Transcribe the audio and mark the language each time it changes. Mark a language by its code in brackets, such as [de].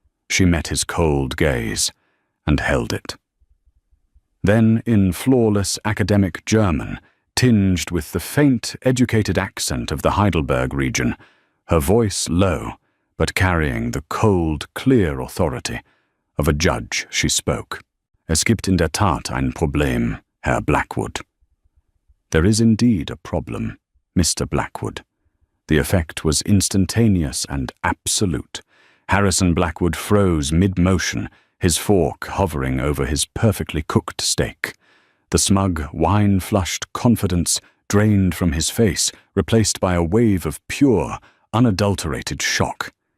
[en] She met his cold gaze and held it. Then, in flawless academic German, tinged with the faint, educated accent of the Heidelberg region, her voice low, but carrying the cold, clear authority of a judge, she spoke. [de] "Es gibt in der Tat ein Problem, Herr Blackwood." [en] There is indeed a problem, Mr. Blackwood. The effect was instantaneous and absolute. Harrison Blackwood froze mid-motion, his fork hovering over his perfectly cooked steak. The smug, wine-flushed confidence drained from his face, replaced by a wave of pure, unadulterated shock.